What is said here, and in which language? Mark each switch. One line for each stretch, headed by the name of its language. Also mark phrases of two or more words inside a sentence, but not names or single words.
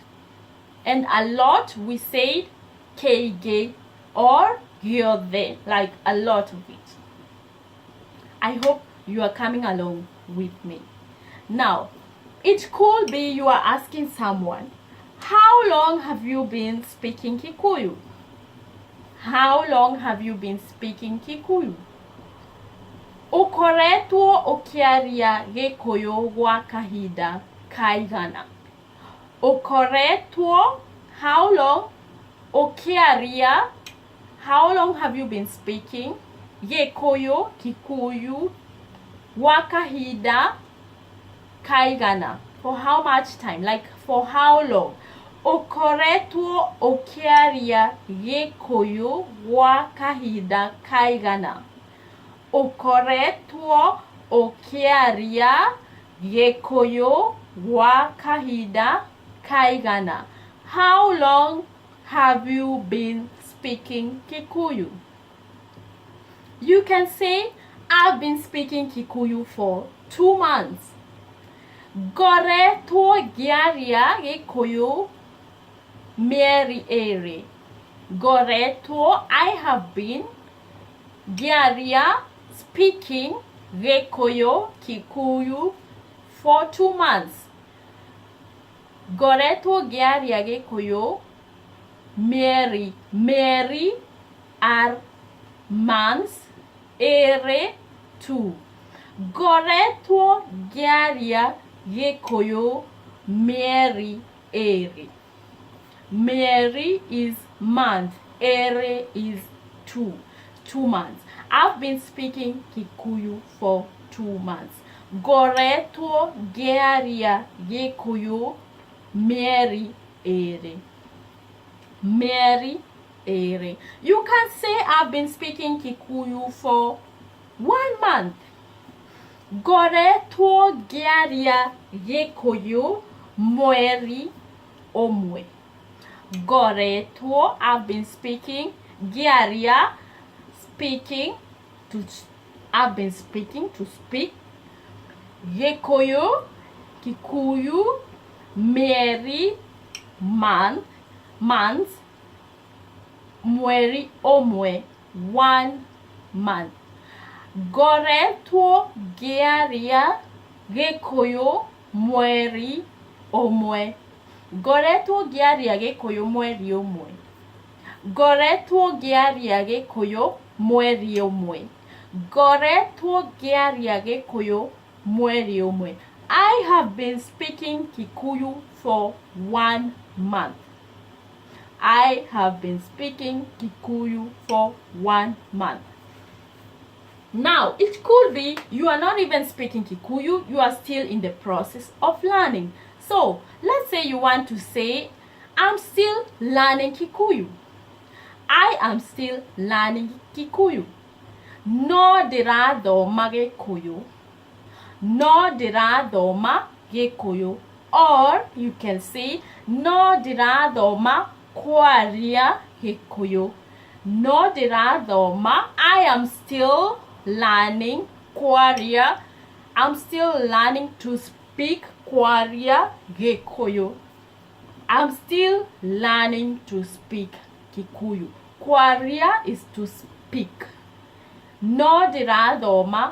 English: And a lot, we said Keige or Giothe, like a lot of it. I hope you are coming along with me. Now, it could be you are asking someone, how long have you been speaking Kikuyu? How long have you been speaking Kikuyu?
Kikuyu: Ukoretwo ukiaria Gikuyu gwa kahinda kaigana. Ukoretwo,
English: how long? Ukiaria, how long have you been speaking Gikuyu, Kikuyu,
Kikuyu: gwa kahinda kaigana?
English: For how much time? Like, for how long?
Kikuyu: Ukoretwo ukiaria Gikuyu gwa kahinda kaigana. Ukoretwo ukiaria Gikuyu gwa kahinda kaigana.
English: How long have you been speaking Kikuyu? You can say, I've been speaking Kikuyu for 2 months.
Kikuyu: Ngoretwo ngiaria Gikuyu mieri eri. Ngoretwo,
English: I have been ngiaria, speaking Gikuyu, Kikuyu for 2 months.
Kikuyu: Ngoretwo ngiaria Gikuyu mieri.
English: Mieri are months, ere 2.
Kikuyu: Ngoretwo ngiaria Gikuyu mieri eri.
English: Mieri is month, ere is 2. 2 months. I've been speaking Kikuyu for 2 months.
Kikuyu: Ngoretwo ngiaria Gikuyu mieri eri. Mieri eri.
English: You can say I've been speaking Kikuyu for 1 month.
Kikuyu: Ngoretwo ngiaria Gikuyu mweri omwe. Ngoretwo,
English: I've been speaking ngiaria, speaking to, I've been speaking to speak Gikuyu, Kikuyu, mieri, month, months,
Kikuyu: mweri omwe,
English: 1 month.
Kikuyu: Ngoretwo ngiaria Gikuyu mweri omwe. Ngoretwo ngiaria Gikuyu mweri omwe. Ngoretwo ngiaria Gikuyu mweri ũmwe. Ngoretwo ngĩaria Gĩkũyũ mweri ũmwe.
English: I have been speaking Kikuyu for 1 month. I have been speaking Kikuyu for 1 month. Now, it could be you are not even speaking Kikuyu, you are still in the process of learning. So, let's say you want to say, I'm still learning Kikuyu. I am still learning Kikuyu.
Kikuyu: No ndĩrathoma Gĩkũyũ. No ndĩrathoma Gĩkũyũ.
English: Or you can say,
Kikuyu: no ndĩrathoma kwaria Gĩkũyũ. No ndĩrathoma.
English: I am still learning kwaria. I'm still learning to speak
Kikuyu: kwaria Gĩkũyũ.
English: I'm still learning to speak Kikuyu. Kwaria is to speak.
Kikuyu: No ndĩrathoma.